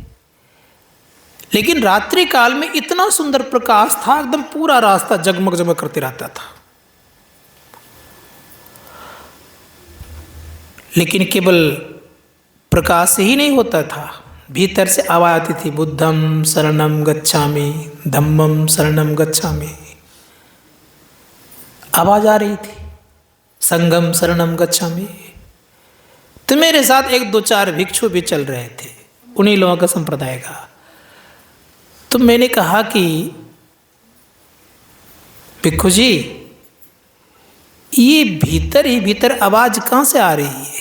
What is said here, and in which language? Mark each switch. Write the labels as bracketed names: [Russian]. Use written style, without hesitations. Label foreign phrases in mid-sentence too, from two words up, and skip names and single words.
[Hindi] लेकिन रात्रि काल में इतना सुंदर प्रकाश था, एकदम पूरा रास्ता जगमग जगमग करते रहता था। लेकिन केवल प्रकाश ही नहीं होता था, भीतर से आवाज आती थी [Pali] बुद्धम शरणम गच्छामि, धम्मम शरणम गच्छामि। [Hindi] आवाज आ रही थी [Pali] संगम शरणम गच्छामि। [Hindi] तो मेरे साथ एक दो चार भिक्षु भी चल रहे थे, उन्हीं लोगों का संप्रदाय का। तो मैंने कहा कि भिक्खु जी, ये भीतर ही भीतर आवाज़ कहाँ से आ रही है?